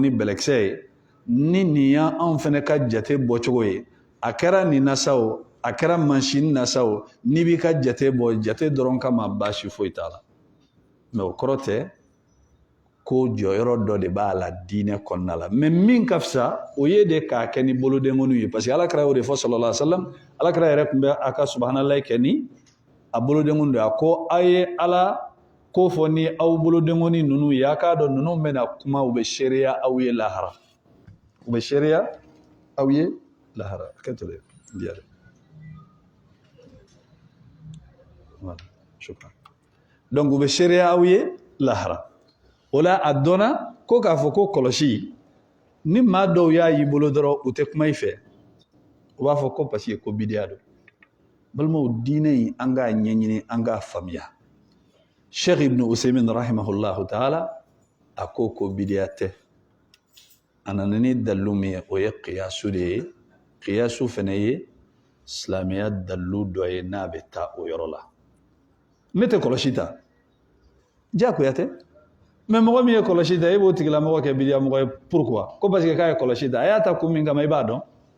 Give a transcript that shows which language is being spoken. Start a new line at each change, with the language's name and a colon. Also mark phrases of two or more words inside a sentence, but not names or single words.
Bambara: ni bɛlɛkisɛ ye ni nin y'anw fana ka jate bɔcogo ye a kɛra nin na sa o a kɛra mansini na sa o n'i b'i ka jate bɔ jate dɔrɔn kama baasi foyi t'a la mais o kɔrɔ tɛ ko jɔyɔrɔ dɔ de b'a la diinɛ kɔnɔna la mais min ka fisa o ye de k'a kɛ ni bolodenkɔniw ye
French: parce que
Bambara: alakira y'o de fɔ
Arabic: صلى الله عليه وسلم
Bambara: alakira yɛrɛ tun bɛ a ka subhanallahi kɛ ni a bolodenkɔni de a ko a ye ala ko fɔ ni aw bolodenkɔni ninnu ye a k'a dɔn ninnu bɛna kuma u bɛ seereya aw ye lahara u bɛ seereya aw ye lahara hakɛto dɛ diya dɛ voilà shukran donc u bɛ seereya aw ye lahara o la a dɔnna ko k'a fɔ ko kɔlɔsi ni maa dɔw y'a y'i bolo dɔrɔn u tɛ kuma i fɛ u b'a fɔ ko
French: parce que
Bambara: ko bidiya don balimaw diinɛ in an k'a ɲɛɲini an k'a faamuya Sheikh Ibn Usaymin
Arabic: رحمه الله تعالى
Bambara: a ko bidiya tɛ a nana ni dalilu min ye o ye qiyasu de ye qiyasu fana ye silamɛya dalilu dɔ ye n'a bɛ taa o yɔrɔ la ne tɛ kɔlɔsi ta diyagoya tɛ mais mɔgɔ min ye kɔlɔsi ta e b'o tigilamɔgɔ kɛ bidiya mɔgɔ ye pourquoi ko
French: parce que
Bambara: k'a ye kɔlɔsi ta a y'a ta kun min kama i b'a dɔn